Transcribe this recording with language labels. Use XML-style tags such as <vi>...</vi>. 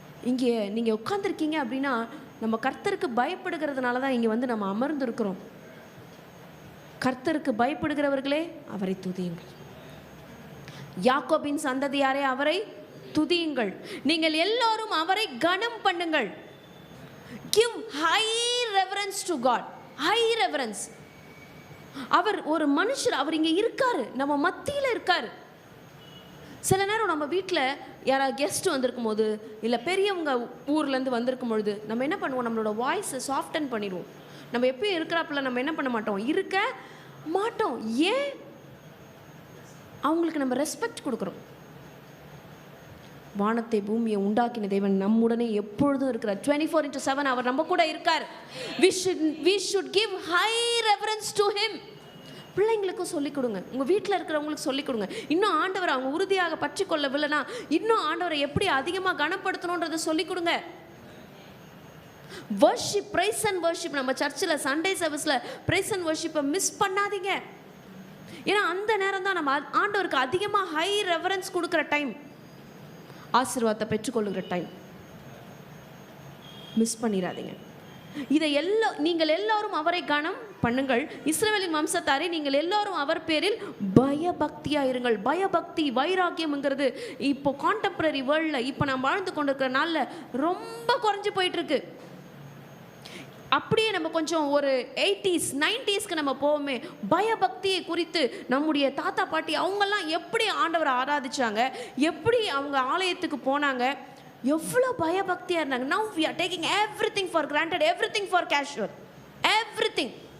<ta>இங்கே நீங்கள் உட்கார்ந்துருக்கீங்க அப்படின்னா நம்ம கர்த்தருக்கு பயப்படுகிறதுனால தான் இங்கே வந்து நம்ம அமர்ந்திருக்கிறோம். கர்த்தருக்கு பயப்படுகிறவர்களே அவரை துதியுங்கள். யாக்கோபின் சந்ததியாரே அவரை துதியுங்கள். நீங்கள் எல்லோரும் அவரை கனம் பண்ணுங்கள்.</ta> <en>Give high reverence to God. High reverence.</en> <ta>அவர் ஒரு மனுஷர், அவர் இங்கே இருக்காரு, நம்ம மத்தியில் இருக்காரு. சில நேரம் நம்ம வீட்டில் யாராவது கெஸ்ட் வந்திருக்கும் போது, இல்லை பெரியவங்க ஊர்லேருந்து வந்திருக்கும் பொழுது நம்ம என்ன பண்ணுவோம், நம்மளோட வாய்ஸை சாஃப்டன் பண்ணிடுவோம். நம்ம எப்பயும் இருக்கிறாப்புல நம்ம என்ன பண்ண மாட்டோம், இருக்க மாட்டோம். ஏன்? அவங்களுக்கு நம்ம ரெஸ்பெக்ட் கொடுக்குறோம். வானத்தை பூமியை உண்டாக்கின தேவன் நம்முடனே எப்பொழுதும் இருக்கிறார். 24/7 அவர் நம்ம கூட இருக்கார்.</ta> <en>We should give high reverence to him.</en> <ta>பிள்ளைங்களுக்கும் சொல்லிக் கொடுங்க, உங்கள் வீட்டில் இருக்கிறவங்களுக்கு சொல்லிக் கொடுங்க. இன்னும் ஆண்டவரை அவங்க உறுதியாக பற்றி கொள்ளவில்லைனா இன்னும் ஆண்டவரை எப்படி அதிகமாக கனப்படுத்தணுன்றதை சொல்லிக் கொடுங்க. வர்ஷிப், பிரைஸ் அண்ட் வர்ஷிப், நம்ம சர்ச்சில் சண்டே சர்வீஸில் பிரைஸ் அண்ட் வர்ஷிப்பை மிஸ் பண்ணாதீங்க. ஏன்னா அந்த நேரம் தான் நம்ம ஆண்டவருக்கு அதிகமாக ஹை ரெவரன்ஸ் கொடுக்குற டைம், ஆசீர்வாதத்தை பெற்றுக்கொள்ளுகிற டைம். மிஸ் பண்ணிடாதீங்க. இதை நீங்கள் எல்லாரும் அவரை கனம் பண்ணுங்கள், இஸ்ரவேலின் வம்சத்தாரே நீங்கள் எல்லாரும் அவர் பேரில் பயபக்தியா இருங்கள். பயபக்தி, வைராக்கியம்ங்கிறது இப்போ கான்டெம்பரரி வேர்ல்டில் இப்போ நான் வாழ்ந்து கொண்டிருக்கிற நாளில் ரொம்ப குறைஞ்சு போயிட்டு இருக்கு. அப்படியே நம்ம கொஞ்சம் ஒரு 80s 90ஸ்க்கு நம்ம போவோமே, பயபக்தியை குறித்து நம்முடைய தாத்தா பாட்டி அவங்கெல்லாம் எப்படி ஆண்டவரை ஆராதிச்சாங்க, எப்படி அவங்க ஆலயத்துக்கு போனாங்க, எவ்வளோ பயபக்தியாக இருந்தாங்க.</ta> <en>Now we are taking everything for granted, everything for casual, everything.</en>